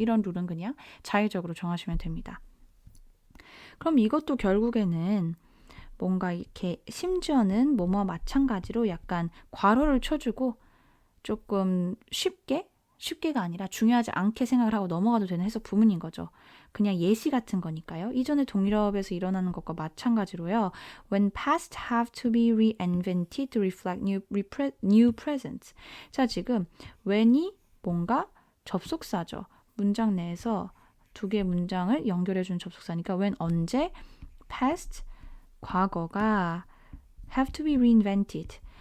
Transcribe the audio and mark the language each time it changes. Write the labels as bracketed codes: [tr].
[ko] 이런 룰은 그냥 자의적으로 정하시면 됩니다. 그럼 이것도 결국에는 뭔가 이렇게 심지어는 뭐뭐와 마찬가지로 약간 괄호를 쳐주고 조금 쉽게가 아니라 중요하지 않게 생각을 하고 넘어가도 되는 해석 부문인 거죠. 그냥 예시 같은 거니까요. 이전에 동유럽에서 일어나는 것과 마찬가지로요. [en] When past have to be reinvented to reflect new present. [ko] 자, 지금 when이 뭔가 접속사죠. 문장 내에서 두 개의 문장을 연결해주는 접속사니까 when 언제 past 과거가 [en] have to be reinvented.